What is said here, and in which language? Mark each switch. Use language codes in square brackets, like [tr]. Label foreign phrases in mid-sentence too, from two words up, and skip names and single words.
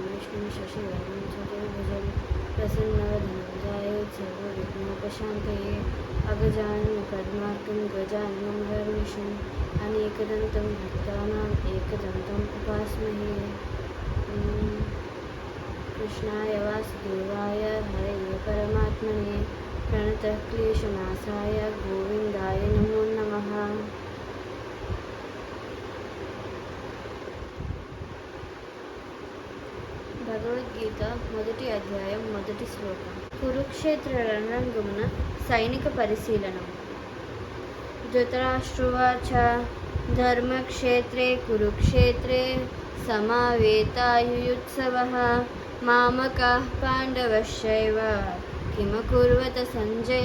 [sa] लक्ष्मी शशिवर्णं चतुर्भुजं प्रसन्नवदनं ध्यायेत् सर्वविघ्नोपशान्तये अगजाननपद्मार्कं गजाननं हर्निशम् अनेकदन्तं भक्तानाम् एकदन्तम् उपास्महे। कृष्णाय वासुदेवाय हरये परमात्मने प्रणतः क्लेशनाशाय गोविन्दाय नमो नमः। [te] భగవద్గీత మొదటి అధ్యాయం మొదటి శ్లోకం. కురుక్షేత్ర రణరంగమున సైనిక పరిశీలనం. [sa] धृतराष्ट्रोवाच धर्मक्षेत्रे कुरुक्षेत्रे समावेतायुयुत्सवः मामकाः पाण्डवश्चैव किमकुर्वत सञ्जय.